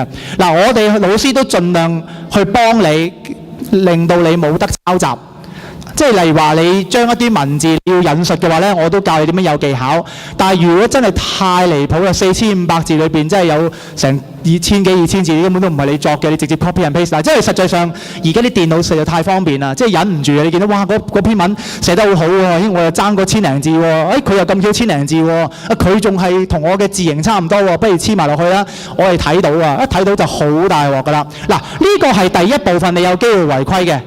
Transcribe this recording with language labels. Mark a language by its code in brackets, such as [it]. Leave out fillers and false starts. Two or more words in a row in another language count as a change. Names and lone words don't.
[yue] 嗱，我哋老師都盡量去幫你，令到你冇得抄襲。即係例如話你將一啲文字要引述嘅話咧，我都教你點樣有技巧。但係如果真係太離譜啦，4500字裏邊真係有成2000字，根本都唔係你作嘅，你直接 [en] copy and paste。 [yue] 即係實際上而家啲電腦實在太方便啦，即係忍唔住啊！你見到哇嗰篇文寫得好好喎，我又爭嗰千零字喎，佢又咁少千零字喎，佢仲係同我嘅字形差唔多喎，不如黐埋落去啦。我哋睇到啊，一睇到就好大鑊㗎啦。嗱，呢個係第一部分，你有機會違規嘅。